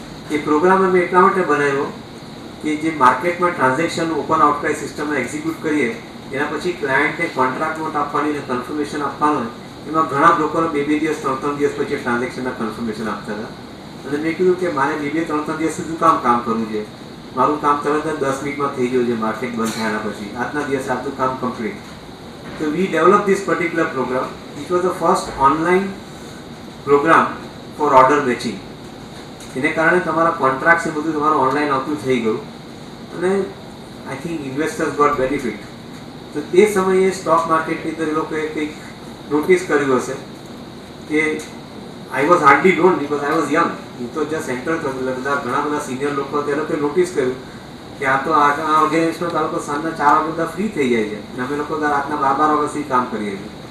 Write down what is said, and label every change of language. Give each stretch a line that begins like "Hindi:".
Gujarati: એ programme અમે એટલા માટે બનાવ્યો કે જે માર્કેટમાં ટ્રાન્ઝેક્શન ઓપન આઉટક્રાઇ સિસ્ટમમાં એક્ઝિક્યુટ કરીએ એના પછી ક્લાયન્ટને કોન્ટ્રાક્ટ નોટ આપવાની અને કન્ફર્મેશન આપવાનું, એમાં ઘણા લોકોને 2-2 દિવસ 3-3 દિવસ પછી ટ્રાન્ઝેક્શનના કન્ફર્મેશન આપતા હતા. અને મેં કીધું કે મારે 2-3 દિવસ સુધી કામ કરવું છે. મારું કામ તરત જ 10 મિનિટમાં થઈ ગયું છે માર્કેટ બંધ થયા પછી. આજના દિવસે આટલું કામ complete.
English: So we developed this particular program. It was the first online program for order matching.
Gujarati: એને કારણે તમારા કોન્ટ્રાક્ટ્સ એ બધું તમારું ઓનલાઈન આવતું થઈ ગયું અને
English: I think investors got benefit.
Gujarati: તો તે સમયે સ્ટોક માર્કેટની અંદર એ લોકોએ કંઈક નોટિસ કર્યું હશે કે
English: I was hardly known because I was young.
Gujarati: હું તો જસ્ટ એન્ટર થયો એટલે ઘણા બધા સિનિયર લોકો તે લોકોએ નોટિસ કર્યું કે આ તો આ ઓર્ગેનાઇઝેશનમાં આ લોકો સાંજના 4 વાગે બધા ફ્રી થઈ જાય છે અને અમે લોકો રાતના 12 વાગ્યા સુધી કામ કરીએ છીએ.